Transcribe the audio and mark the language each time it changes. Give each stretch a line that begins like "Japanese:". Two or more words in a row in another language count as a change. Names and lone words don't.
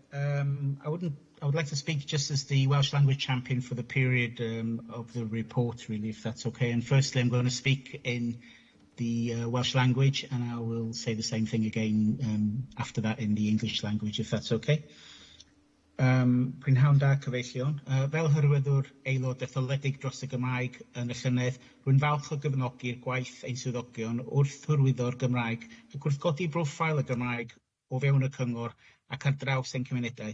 English: I would like to speak just as the Welsh Language Champion for the period of the report, really, if that's okay. And firstly, I'm going to speak in the Welsh language, and I will say the same thing again after that in the English language, if that's okay.
Welsh: Prynhawn da cyfeillion. Fel hyrwyddwr aelod etholedig dros y Gymraeg yn y llynedd, rwy'n falch o gefnogi'r gwaith ein swyddogion wrth hyrwyddo'r Gymraeg ac wrth godi broffail y Gymraeg o fewn y cyngor ac ar draws ein cymunedau.